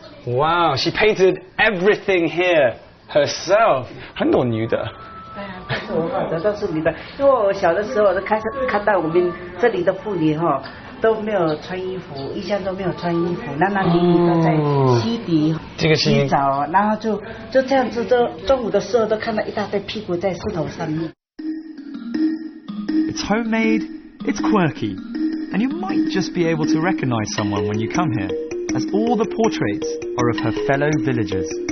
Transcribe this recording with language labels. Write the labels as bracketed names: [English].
[English] Wow, she painted everything here herself. [Chinese] 很多女的。对啊，都是我画的，都是你的。因为我小的时候，我就看到我们这里的妇女都没有穿衣服，一向都没有穿衣服，男女都在溪底洗澡，然后就这样子，中午的时候都看到一大堆屁股在石头上面。 [English] It's homemade, it's quirky, and you might just be able to recognize someone when you come here, as all the portraits are of her fellow villagers.